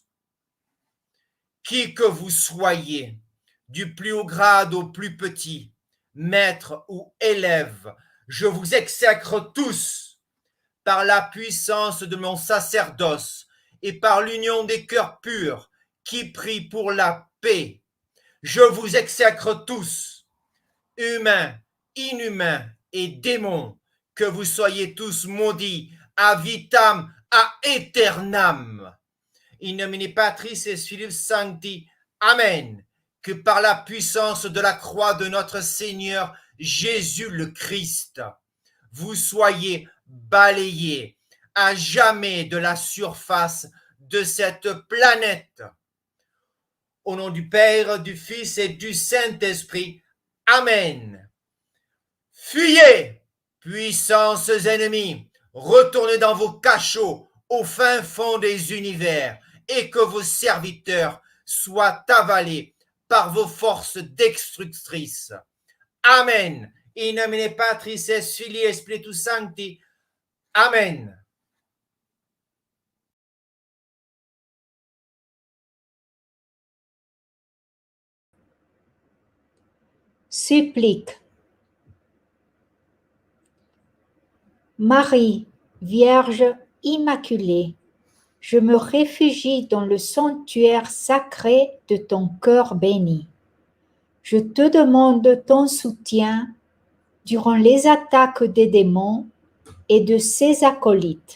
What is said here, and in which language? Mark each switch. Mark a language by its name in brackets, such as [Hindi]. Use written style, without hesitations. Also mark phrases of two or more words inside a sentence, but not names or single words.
[French] Qui que vous soyez, du plus haut grade au plus petit, maître ou élève, je vous exècre tous, par la puissance de mon sacerdoce et par l'union des cœurs purs qui prient pour la paix. Je vous exècre tous, humains, inhumains et démons, que vous soyez tous maudits, à [Latin] vitam, à aeternam. in nomine Patris et Filii Sancti. Amen. [French] Que par la puissance de la croix de notre Seigneur Jésus le Christ, vous soyez balayés à jamais de la surface de cette planète. Au nom du Père, du Fils et du Saint-Esprit. Amen. Fuyez, puissances ennemies, retournez dans vos cachots au fin fond des univers et que vos serviteurs soient avalés par vos forces destructrices. Amen. [Latin] In nomine Patris et Filii et Spiritus Sancti. Amen. [French] Supplique. Marie, Vierge Immaculée, je me réfugie dans le sanctuaire sacré de ton cœur béni. Je te demande ton soutien durant les attaques des démons et de ses acolytes.